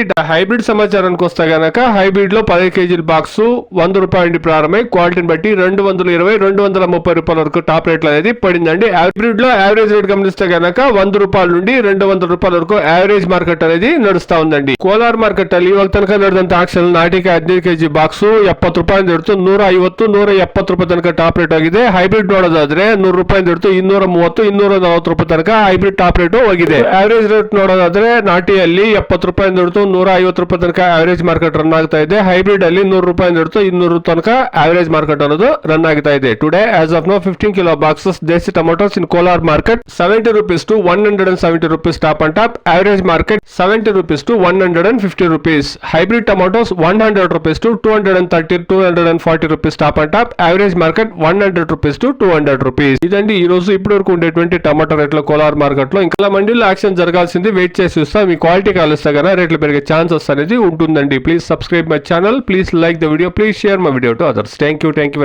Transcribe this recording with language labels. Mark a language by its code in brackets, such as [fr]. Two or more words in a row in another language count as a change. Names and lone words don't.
[te] హైబ్రిడ్ సమాచారానికి వస్తే గనక హైబ్రిడ్ లో 10 కేజీల బాక్స్ 100 రూపాయల నుండి ప్రారంభమై క్వాలిటీని బట్టి 220, 230 రూపాయల వరకు టాప్ రేట్లు అనేది పడిందండి. హైబ్రిడ్ లో [en] average rate [te] గమనిస్తే గనక 100 రూపాయల నుండి 200 రూపాయల వరకు [en] average market [te] అనేది నడుస్తా ఉందండి. [kn] కోలార్ మార్కెಟ್ ಅಲ್ಲಿ ಇವಾಗ ತನಕ ನಡೆದಂತ ಆಕ್ಷನ್ ನಾಟಿಗೆ 15 ಕೆಜಿ ಬಾಕ್ಸ್ 70 ರೂಪಾಯಿ ಹಿಡಿದು 150, 170 ರೂಪಾಯಿ ತನಕ [en] top rate [kn] ಆಗಿದೆ. ಹೈಬ್ರಿಡ್ ನೋಡೋದಾದ್ರೆ 100 ರೂಪಾಯಿ ಹಿಡಿದು 230, 240 ರೂಪಾಯಿ ತನಕ [en] hybrid top rate [kn] ಹೋಗಿದೆ. [en] average rate [kn] ನೋಡೋದಾದ್ರೆ ನಾಟಿಯಲ್ಲಿ 70 ರೂಪಾಯಿ ಹಿಡಿದು 150 ರೂಪಾಯಿ ತನಕ [en] average market run [kn] ಆಗ್ತಾ ಇದೆ. ಹೈಬ್ರಿಡ್ ಅಲ್ಲಿ 100 ರೂಪಾಯಿ ಹಿಡಿದು 200 ತನಕ [en] average market [kn] ಅನ್ನೋದು ರನ್ ಆಗ್ತಾ ಇದೆ. [en] Today as of now 15 kilo boxes desi tomatoes in Kolar market 70 rupees to 170 rupees top and top. Average market 70 rupees to 150 rupees. Hybrid tomatoes 100 rupees to 230, 240 rupees top and top. Average market 100 rupees to 200 rupees. [te] ఇదండి ఈ రోజు ఇప్పటి వరకు ఉండేటువంటి టమాటో రేట్ల కోలార్ మార్కెట్ లో. ఇంకా మండీలో యాక్షన్ జరగాల్సింది వెయిట్ చేసి చూస్తా. మీ క్వాలిటీ కాలిస్తే కదా రేట్లు పెరిగే ఛాన్సెస్ అనేది ఉంటుందండి. [en] Please subscribe my channel, please like the video, please share my video to others. Thank you.